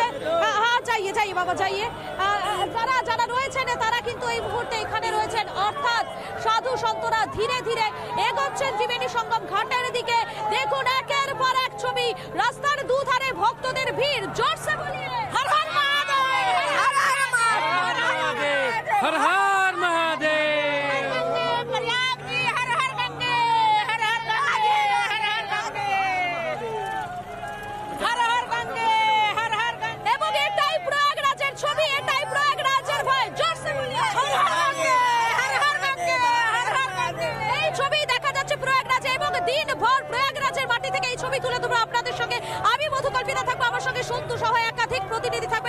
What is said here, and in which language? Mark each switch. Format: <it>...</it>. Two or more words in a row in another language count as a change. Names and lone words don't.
<bn>হ্যাঁ</bn> <hi>जाइए जाइए बाबा जाइए,</hi> <bn>যারা রয়েছেন তারা কিন্তু এই মুহূর্তে এখানে রয়েছেন, অর্থাৎ সাধু সন্তরা ধীরে ধীরে এগোচ্ছেন ত্রিবেণী সঙ্গম ঘাটের দিকে। দেখুন একের পর এক ছবি, রাস্তার দুধারে ভক্তদের ভিড়,</bn> <hi>ज़ोरसे बोलिए हर हर महादेव, हर हर महादेव, हर हर महादेव, प्रयाग जी हर हर गंगे, हर हर गंगे, हर हर गंगे, हर हर गंगे, हर हर गंगे।</hi> <bn>এবং এটাই প্রয়াগরাজের ছবি, এটাই প্রয়াগরাজের ভাই,</bn> <hi>ज़ोरसे बोलिए हर हर गंगे, हर हर गंगे, हर हर गंगे।</hi> <bn>এই ছবি দেখা যাচ্ছে প্রয়াগরাজে এবং দিনভর প্রয়াগরাজের মাটি থেকে এই ছবি তুলে ধরবো আপনাদের সঙ্গে। আমি মধুকল্পিতা থাকবো, আমার সঙ্গে সন্তু সহ একাধিক প্রতিনিধি থাকবেন।</bn>